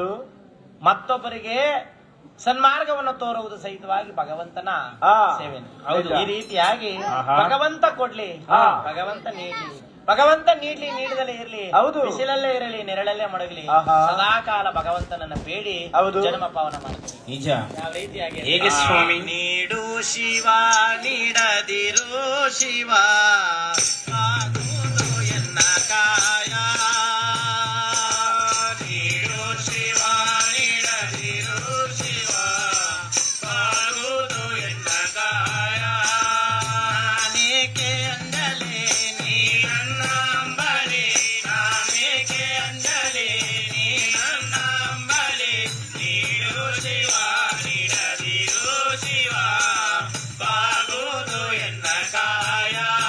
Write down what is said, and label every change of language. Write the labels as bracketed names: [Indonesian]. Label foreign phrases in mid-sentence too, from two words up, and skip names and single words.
[Kannada] ಮತ್ತೊಬ್ಬರಿಗೆ ಸನ್ಮಾರ್ಗವನ್ನು ತೋರುವುದು ಸಹಿತವಾಗಿ ಭಗವಂತನ ಸೇವೆ ಈ ರೀತಿಯಾಗಿ ಭಗವಂತ ಕೊಡ್ಲಿ ಭಗವಂತ ನೀಡ್ಲಿ ಭಗವಂತ ನೀಡದಲ್ಲೇ ಇರ್ಲಿ ಬಿಸಿಲಲ್ಲೇ ಇರಲಿ ನೆರಳಲ್ಲೇ ಮಡಗಲಿ ಸದಾಕಾಲ ಭಗವಂತನನ್ನ ಬೇಡಿ ಜನ್ಮ ಪಾವನ ಮಾಡ್ತೀವಿ ನಿಜ ಯಾವ ರೀತಿಯಾಗಿ ಹೇಗೆ ಸ್ವಾಮಿ ನೀಡು ಶಿವ ನೀಡದಿರು ಶಿವ ಆಗುವುದು ಎನ್ನ ಕಾಯ ನೀಡು ಶಿವ ನೀಡದಿರು ಶಿವ ಆಗುವುದು ಎನ್ನ ಕಾಯ ಅನೇಕೆ ಅಂದಲೇ ನೀ ನನ್ನ ಅಂಬಲಿ ನಾನೇಕೆ ಅಂದಲೇ ನೀ ನನ್ನ ಅಂಬಲಿ ನೀಡು ಶಿವ ನೀಡದಿರು ಶಿವ ಬಾಗುವುದು ಎನ್ನ ಕಾಯ